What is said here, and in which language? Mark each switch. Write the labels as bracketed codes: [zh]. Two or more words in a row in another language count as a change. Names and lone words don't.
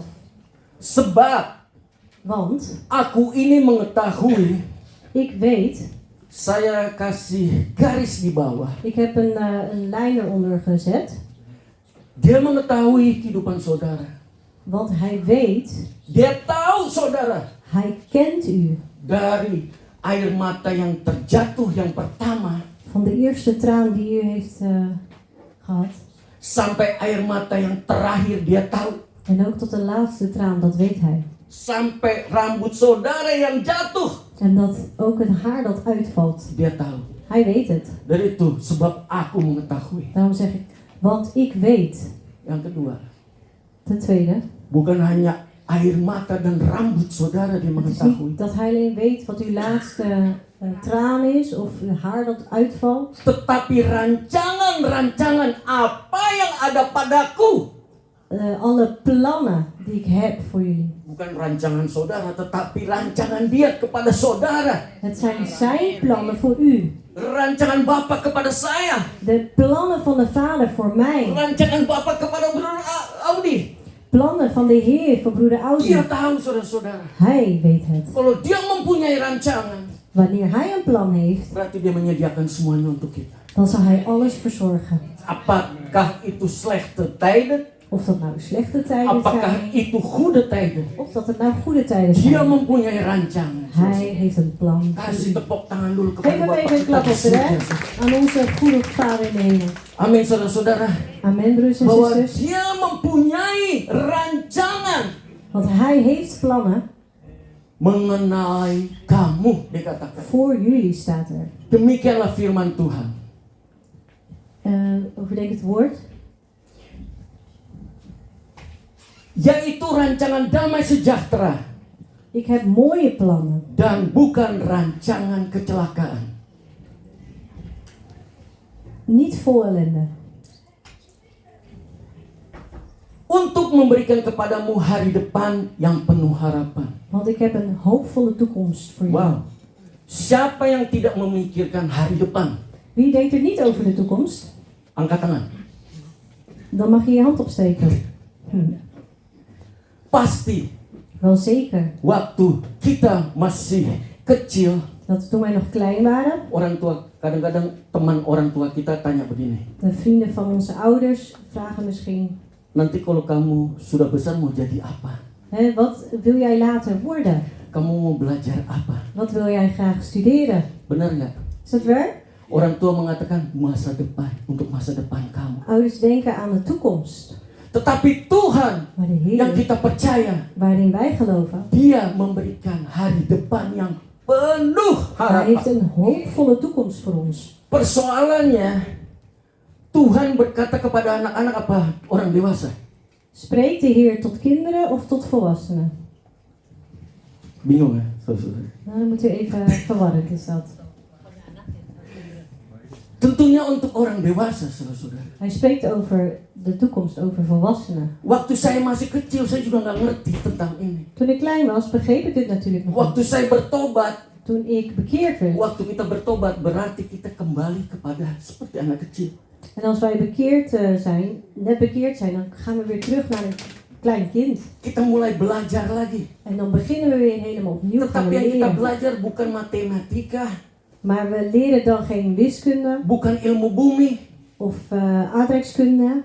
[id] Sebab [nl] Want [id] aku ini mengetahui, [nl] ik weet, [id] saya kasih garis di bawah. [nl] ik heb een lijn eronder gezet. [id] Dia mengetahui kehidupan saudara. [nl] Want hij weet, [id] Dia tahu saudara [nl] hij kent u. [id] dari air mata yang terjatuh yang pertama [nl] Van de eerste traan die u heeft gehad. [id] sampai air mata yang terakhir dia tahu. [nl] En ook tot de laatste traan, dat weet hij. [id] Sampai rambut saudara yang jatuh [nl] En dat ook het haar dat uitvalt, [id] dia tahu. [nl] Hij weet het. [id] Dari itu sebab aku mengetahui. [nl] Daarom zeg ik, want ik weet. [id] Yang kedua, [nl] Ten tweede, [id] bukan hanya air mata dan rambut saudara dia [nl] het is [id] mengetahui. [nl] niet dat hij alleen weet wat uw laatste traan is of uw haar dat uitvalt. [id] Tetapi rancangan-rancangan apa yang ada padaku. [nl] Alle plannen die ik heb voor jullie. [id] Bukan rancangan saudara, tetapi rancangan dia kepada saudara. [nl] Het zijn zijn plannen voor u. [id] Rancangan Bapa kepada saya. [nl] De plannen van de Vader voor mij. [id] Rancangan Bapa kepada broeder Audi. [nl] Plannen van de Heer voor broeder Audi. [id] Dia tahu saudara-saudara. [nl] Hij weet het. [id] Kalau dia mempunyai rancangan, [nl] Wanneer hij een plan heeft, [id] berarti dia menyediakan semuanya untuk kita. [nl] dan zal hij alles verzorgen. [id] Apakah itu [nl] slechte tijden? Of dat nou slechte tijden [id] Apakah [nl] zijn, [id] itu [nl] goede tijden? of dat het nou goede tijden [id] Dia [nl] zijn. [id] mempunyai rancangan. [nl] Hij heeft een plan. [id] Kasih tepuk tangan dulu kepada [nl] Geef hem [id] Bapak [nl] even een [id] kita [nl] klap [id] di [nl] op de [id] surga. [nl] rug aan onze goede Vader in de hemel. [id] Amin saudara-saudara. [nl] Amen, broers en [id] Bahwa [nl] zusters. [id] dia mempunyai rancangan [nl] Want hij heeft plannen [id] mengenai kamu, dikatakan. [nl] voor jullie, staat er. [id] Demikianlah firman Tuhan. [nl] Overdenk het woord. [id] Yaitu rancangan damai sejahtera [nl] Ik heb mooie plannen [id] dan bukan rancangan kecelakaan. [nl] niet vol ellende. [id] Untuk memberikan kepadamu hari depan yang penuh harapan. [nl] Want ik heb een hoopvolle toekomst voor jullie. Wow. [id] Siapa yang tidak memikirkan hari depan? [nl] Wie denkt er niet over de toekomst? [id] Angkat tangan. [nl] Dan mag je je hand opsteken. [id] Pasti [nl] Wel zeker [id] waktu kita masih kecil, [nl] dat toen wij nog klein waren, [id] orang tua, kadang-kadang teman orang tua kita tanya begini. [nl] de vrienden van onze ouders vragen misschien: [id] Nanti kalau kamu sudah besar mau jadi apa? [nl] wat wil jij later worden? [id] Kamu mau belajar apa? [nl] Wat wil jij graag studeren? [id] Benar nggak? [nl] Is dat waar? [id] Orang tua mengatakan masa depan, untuk masa depan kamu. [nl] Ouders denken aan de toekomst. [id] Tetapi Tuhan [nl] Maar de [id] yang [nl] Heer, [id] kita percaya, [nl] waarin wij geloven, [id] Dia memberikan hari depan yang penuh [nl] Hij heeft [id] harapan. [nl] een hoopvolle toekomst voor ons. [id] Persoalannya, Tuhan berkata kepada anak-anak apa orang dewasa? [nl] Spreekt de Heer tot kinderen of tot volwassenen? [id] Bingung ya, saudara? [nl] Nou, dan moeten we even verwarrend is dat. [id] Tentunya untuk orang dewasa, saudara-saudara. [nl] Hij spreekt over de toekomst, over volwassenen. [id] Waktu saya masih kecil, saya juga nggak ngerti tentang ini. [nl] Toen ik klein was, begreep ik dit natuurlijk nog [id] Waktu [nl] niet. [id] saya bertobat, [nl] Toen ik bekeerd werd. [id] waktu kita bertobat berarti kita kembali kepada seperti anak kecil. [nl] En als wij bekeerd zijn, net bekeerd zijn, dan gaan we weer terug naar een klein kind. [id] Kita mulai belajar lagi. [nl] En dan beginnen we weer helemaal opnieuw gaan [id] Tetapi [nl] we [id] yang kita [nl] leren. [id] belajar bukan matematika, [nl] Maar we leren dan geen wiskunde [id] bukan ilmu bumi, [nl] of aardrijkskunde.